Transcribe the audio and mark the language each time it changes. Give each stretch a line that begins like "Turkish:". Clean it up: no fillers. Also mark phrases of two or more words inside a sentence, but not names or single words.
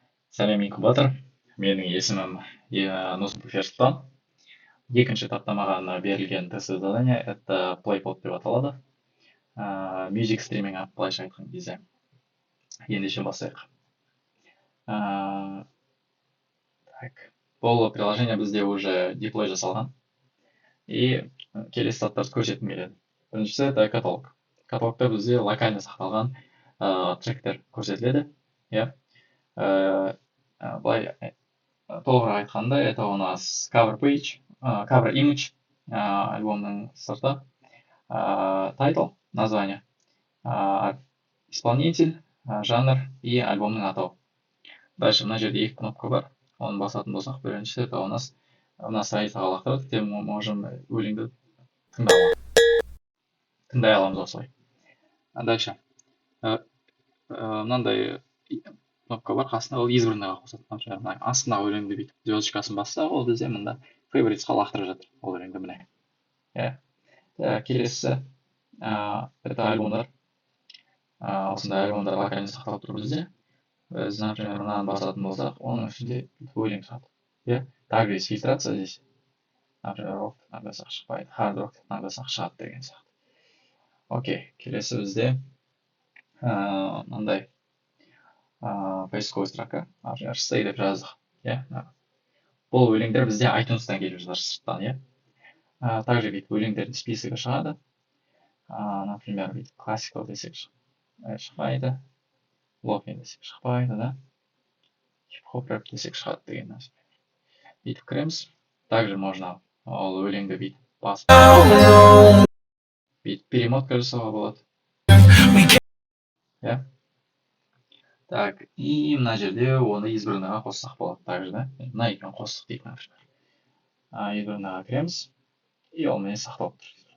Kazakh: Сәлем инкубатор. Менің есімім Нусипов Ерсұлтан. Екінші этапта маған берілген тестовое задание это PlayPod деп аталады. Music стриминг былайша айтқан кезде. Ендеше бастайық. Так. Бұл приложение бізде уже деплой жасалған. И келесі заттарды көрсеткім келеді. Біріншісі это каталог. Каталогта бізде локально сақталған тректер көрсетіледі. Иә. Былай толығырақ айтқанда,
Russian: это у нас
English: cover page, cover image,
Kazakh: альбомның сырты, title,
Russian: название, исполнитель, жанр и
Kazakh: альбомның атауы. Дальше мына жерде екі кнопка бар. Оны басатын болсақ, біріншісі
Russian: это у нас
Kazakh: мына страницаға лақтырады,
Russian: где мы можем
Kazakh: өлеңді тыңдай аламыз осылай. Дальше мынандай кнопка бар, қасында ол избранныйға қосады. Например, астындағы өлеңді бүйтіп звездочкасын бассақ, ол бізде мында фаворитсқа лақтырып жатыр ол өлеңді міне. Келесі это альбомдар. Осындай альбомдар локально сақталып тұр бізде. Біз, например, мынаны басатын болсақ, оның ішінде өлең шығады.
Russian: Также есть фильтрация здесь.
Kazakh: Например, рок тыңдасақ шықпайды, хард рок тыңдасақ шығады деген сияқты. Окей, келесі бізде мынандай
Russian: поисковый строка,
Kazakh: например, stay деп жаздық. Бұл өлеңдер бізде iTunes'тан келіп жатыр сырттан. Также бүйтіп өлеңдердің списогі шығады. Например, бүйтіп классикал десек шықпайды, лофи десек шықпайды, да? Хип-хоп рэп десек шығады деген нәрсе. Бүйтіп кіреміз.
Russian: Также можно
Kazakh: ол өлеңді бүйтіп басып, бүйтіп перемотка жасауға болады.
Russian: Так, и
Kazakh: мына жерде оны избранныйға қоссақ болады также, да? Мына екеуін қостық дейік, например. Избранныйға кіреміз, и ол міне сақталып тұр.